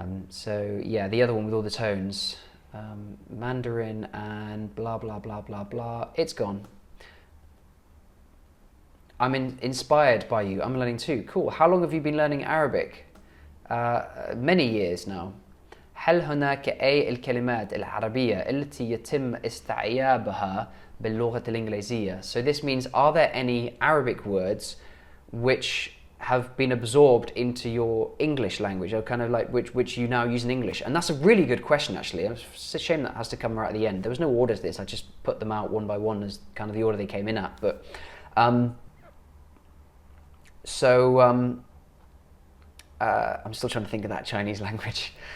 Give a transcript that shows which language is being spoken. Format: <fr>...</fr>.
<en>So yeah, the other one with all the tones, Mandarin and blah blah blah blah blah. It's gone. I'm inspired by you. I'm learning too. Cool. How long have you been learning Arabic? Many years now.</en> <ar>هل هناك أي الكلمات العربية التي يتم استيعابها باللغة الإنجليزية?</ar> <en>So this means, are there any Arabic words which have been absorbed into your English language, or kind of like which you now use in English? And that's a really good question, actually. It's a shame that has to come right at the end. There was no order to this. I just put them out one by one as kind of the order they came in at. But I'm still trying to think of that Chinese language.</en>